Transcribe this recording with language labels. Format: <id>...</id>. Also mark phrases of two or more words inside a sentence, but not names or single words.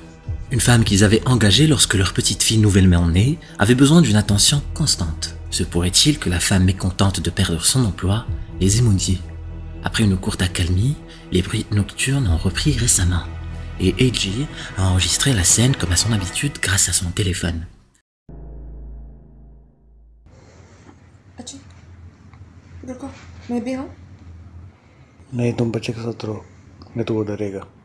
<fr>Une femme qu'ils avaient engagée lorsque leur petite fille nouvellement née avait besoin d'une attention constante. Se pourrait-il que la femme mécontente de perdre son emploi les ait maudits? Après une courte accalmie, les bruits nocturnes ont repris récemment, et Eiji a enregistré la scène comme à son habitude grâce à son téléphone.</fr> <hi>रुको मैं भी हूँ नहीं तुम बच्चे के साथ रहो नहीं तो वो डरेगा</hi>